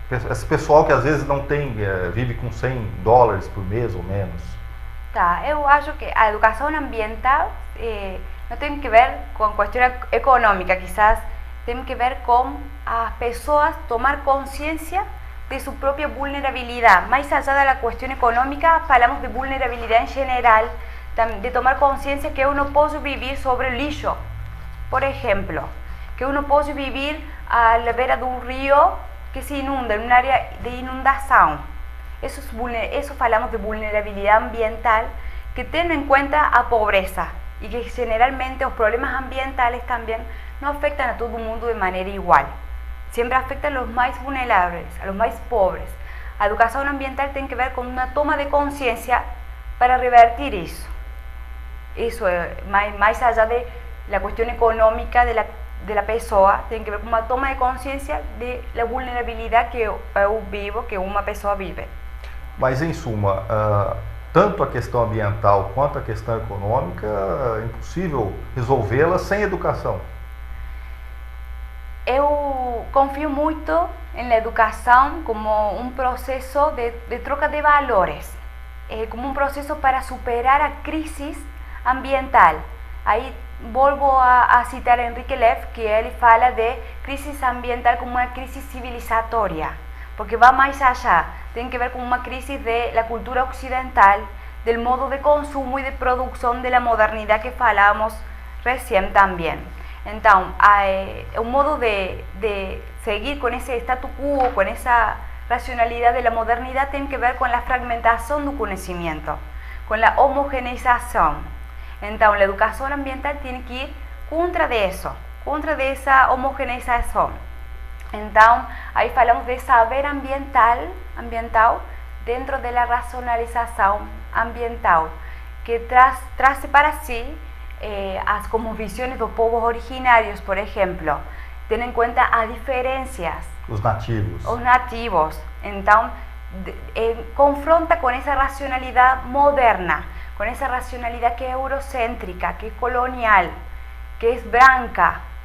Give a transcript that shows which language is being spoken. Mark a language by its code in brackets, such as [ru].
[pt] Esse pessoal que às vezes não tem, vive com $100 por mês ou menos. Tá, eu acho que a educação ambiental não tem que ver com questão econômica, [es] quizás [pt] tem que ver com as pessoas tomar consciência de [es] su propia vulnerabilidad. Más allá de la cuestión económica, hablamos de vulnerabilidad en general, de tomar conciencia que uno puede vivir sobre el lixo, por ejemplo, que uno puede vivir a la vera de un río que se inunda, en un área de inundación. Eso hablamos de vulnerabilidad ambiental, que tiene en cuenta a pobreza y que generalmente los problemas ambientales también no afectan a todo el mundo de manera igual. Siempre afecta a los más vulnerables, a los más pobres. La educación ambiental tiene que ver con una toma de conciencia para revertir eso. Eso, más allá de la cuestión económica de la persona, tiene que ver con una toma de conciencia de la vulnerabilidad que yo vivo, que una persona vive. [pt] Mas, em suma, tanto a questão ambiental quanto a questão econômica, é impossível resolvê-la sem educação. Eu confio muito na educação como um processo de troca de valores, como um processo para superar a crise ambiental. Aí volvo a citar a Enrique Leff, que ele fala de crise ambiental como uma crise civilizatória, porque vai mais allá, tem que ver com uma crise da cultura ocidental, do modo de consumo e de produção da modernidade que falamos recém também. Então, [es] un modo de seguir con ese statu quo, con esa racionalidad de la modernidad, tiene que ver con la fragmentación del conocimiento, con la homogeneización. Entonces, la educación ambiental tiene que ir contra de eso, contra de esa homogeneización. Entonces, ahí hablamos de saber ambiental dentro de la racionalización ambiental. [pt] que trace para si as cosmovisões dos povos originários, por exemplo, tendo em conta as diferenças. Os nativos. Os nativos. Então, confronta com essa racionalidade moderna, com essa racionalidade que é eurocêntrica, que é colonial, que é branca.